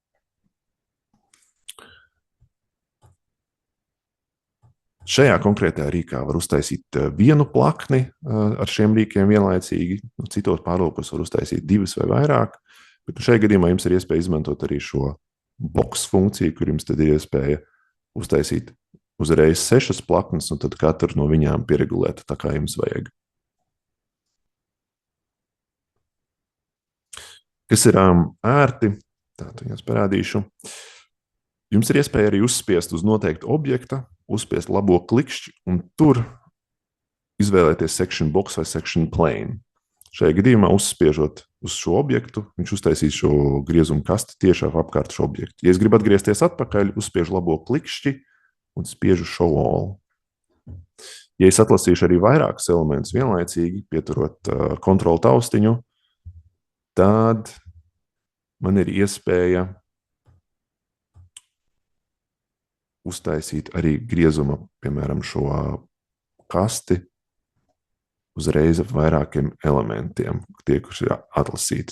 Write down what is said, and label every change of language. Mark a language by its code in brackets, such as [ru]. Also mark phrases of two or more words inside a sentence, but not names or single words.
[lv] Šajā konkrētajā rīkā var uztaisīt vienu plakni ar šiem rīkiem vienlaicīgi, citos pārlūkos var uztaisīt 2 vai vairāk, bet šajā gadījumā jums ir iespēja izmantot arī šo box funkciju, kur jums tad ir iespēja uztaisīt uzreiz 6 plaknes, un tad katru no viņām pieregulēt tā, kā jums vajag. Kas ir ērti, tātad jums parādīšu. Jums ir iespēja arī uzspiest uz noteiktu objekta, uzspiest labo klikšķi, un tur izvēlēties [en] section box [lv] vai [en] section plane. [lv] Šajā gadījumā uzspiežot uz šo objektu, viņš uztaisīs šo griezumu kasti tiešā apkārt šo objektu. Ja es gribu atgriezties atpakaļ, uzspiežu labo klikšķi, un spiežu [en] show all. [lv] Ja es atlasīšu arī vairākus elementus vienlaicīgi, pieturot kontrolu taustiņu, tad man ir iespēja uztaisīt arī griezuma, piemēram, šo kasti uzreiz ar vairākiem elementiem, tie, kurš ir atlasīti.